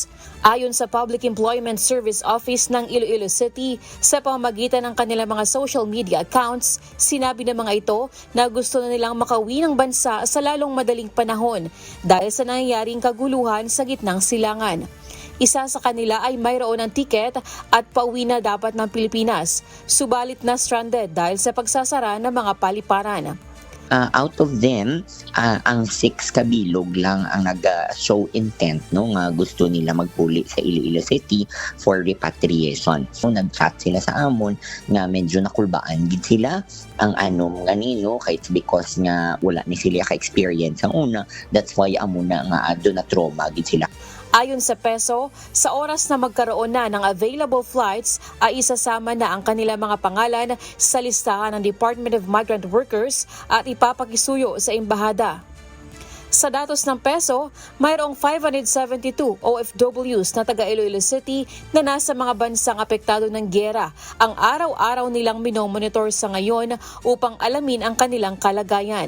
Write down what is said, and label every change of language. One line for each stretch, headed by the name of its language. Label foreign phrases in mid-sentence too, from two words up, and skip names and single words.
Filipino: Ayon sa Public Employment Service Office ng Iloilo City, sa pamamagitan ng kanilang mga social media accounts, sinabi ng mga ito na gusto na nilang makauwi ng bansa sa lalong madaling panahon dahil sa nangyayaring kaguluhan sa gitnang silangan. Isa sa kanila ay mayroon ng tiket at pauwi na dapat ng Pilipinas, subalit na stranded dahil sa pagsasara ng mga paliparan.
English: Out of them,
Hiligaynon: ang 6 kabilog lang ang nag-
English: show intent
Hiligaynon: no nga gusto nila magpuli sa Iloilo City
English: for repatriation.
Hiligaynon: So nag-chat sila sa amon nga medyo nakulbaan gid sila ang anom ganino
English: kay because
Hiligaynon: nga wala ni sila ka-experience ang una.
English: That's why
Hiligaynon: amo na nga do na trauma gid sila.
Filipino: Ayon sa PESO, sa oras na magkaroon na ng available flights ay isasama na ang kanilang mga pangalan sa listahan ng Department of Migrant Workers at ipapakisuyo sa embahada. Sa datos ng PESO, mayroong 572 OFWs na taga Iloilo City na nasa mga bansang apektado ng gyera ang araw-araw nilang minomonitor sa ngayon upang alamin ang kanilang kalagayan.